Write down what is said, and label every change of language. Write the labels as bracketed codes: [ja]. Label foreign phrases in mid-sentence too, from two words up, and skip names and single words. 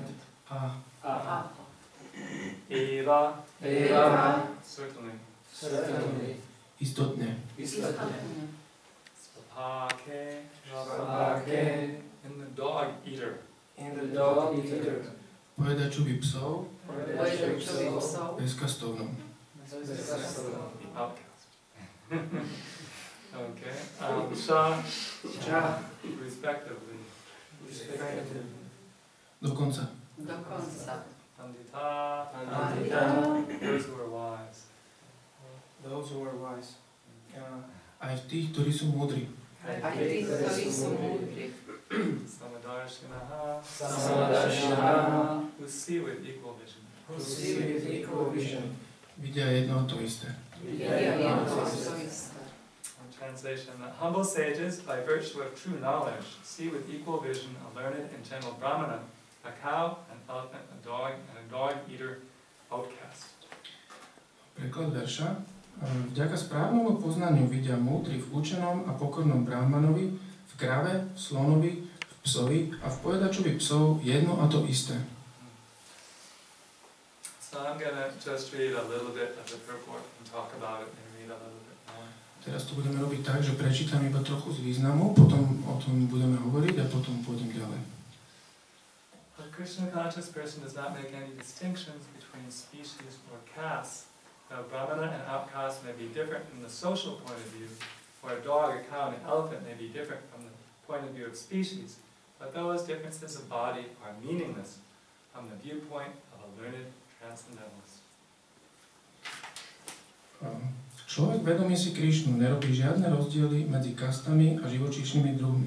[sa] A. Eva, Eva, [en] certainly. certainly, [sk] Istotne. istotne, [sa] Spapake, Svapake, [en] in the dog eater. in the dog eater, [sk] Pojedačovi psov. Pojedačovi psov. Bezkastovnom. [en] The outcast. Okay. [sa] Sha, Cha, [en] respectively. respected, [sk] Dokonca. Dokonca. [sa] Pandita, Pandita, [en] those who are wise. Those who are wise. [sk] Aj v tých, ktorí sú múdri. Aj tí, ktorí sú múdri. [sa] Samadarshinaha, Samadarshina, [en] who see with equal vision. who see with equal vision, [sk] Vidia jedno a to isté. Vidia jedno a to isté. [en] Translation: the humble sages, by virtue of true knowledge, see with equal vision a learned and gentle brahmana, a cow, an elephant, a dog, and a dog-eater outcast. [sk] Preklad verša. Vďaka správnemu poznaniu vidia múdri v učenom a pokornom brahmanovi, v krave, v slonovi, v psovi a v pojedačovi psov jedno a to isté. [en] So I'm going to just read a little bit of the purport and talk about it and read a little bit more. [sk] Teraz to budeme robiť tak, že prečítam iba trochu z významu, potom o tom budeme hovoriť a potom pôjdem ďalej. [en] A Krishna conscious person does not make any distinctions between species or castes. Now, brahmana and outcast may be different from the social point of view, or a dog, a cow, and an elephant may be different from the point of view of species, but those differences of body are meaningless from the viewpoint of a learned transcendentalist. [sk] Človek vedomý si Krišnu nerobí žiadne rozdiely medzi kastami a živočíšnymi druhmi.